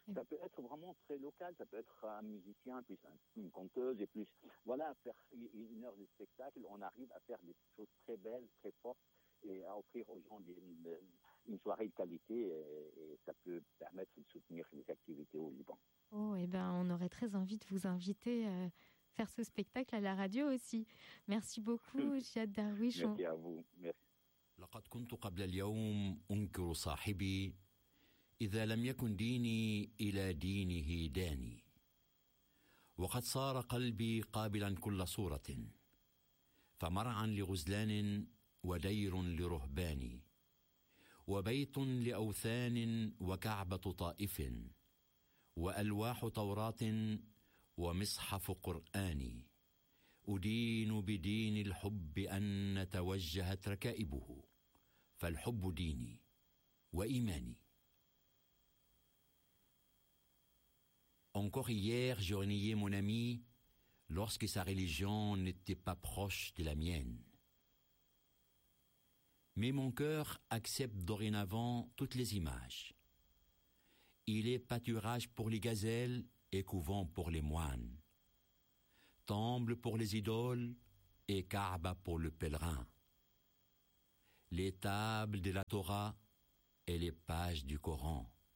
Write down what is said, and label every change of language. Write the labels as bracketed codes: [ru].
[fr] Ça peut être vraiment très local, ça peut être un musicien, plus une conteuse, et plus, voilà, faire une heure de spectacle, on arrive à faire des choses très belles, très fortes, et à offrir aux gens une soirée de qualité, et ça peut permettre de soutenir les activités au Liban. Oh, et bien, on aurait très envie de vous inviter à faire ce spectacle à la radio aussi. Merci beaucoup, Jihad Darwish. Merci à vous. [ar] لقد كنت قبل اليوم أنكر صاحبي إذا لم يكن ديني إلى دينه داني. وقد صار قلبي قابلا كل صورة، فمرعا لغزلان ودير لرهبان وبيت لأوثان وكعبة طائف وألواح توراة ومصحف قرآن. أدين بدين الحب أن توجهت ركائبه، فالحب ديني وإيماني. [fr] Encore hier, je reniais mon ami lorsque sa religion n'était pas proche de la mienne. Mais mon cœur accepte dorénavant toutes les images. Il est pâturage pour les gazelles et couvent pour les moines, temple pour les idoles et Kaaba pour le pèlerin, les tables de la Torah et les pages du Coran.